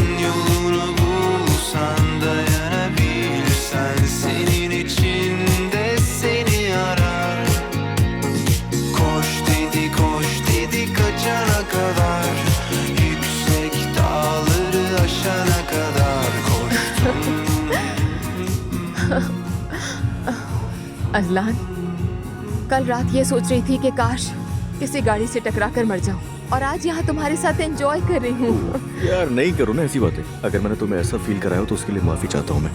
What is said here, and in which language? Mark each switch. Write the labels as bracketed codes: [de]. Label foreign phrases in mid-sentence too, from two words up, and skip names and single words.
[tr] Yolunu bulsan, dayanabilirsen, senin içinde seni arar. Koş dedi kaçana kadar, yüksek dağları aşana kadar koştum. [hi] अज़लान, कल रात ये सोच रही थी कि काश किसी गाड़ी से टकरा कर मर जाऊं, और आज यहाँ तुम्हारे साथ एंजॉय कर रही हूँ। यार नहीं करो ना ऐसी बातें। अगर मैंने तुम्हें ऐसा फील कराया हो तो उसके लिए माफी चाहता हूँ मैं।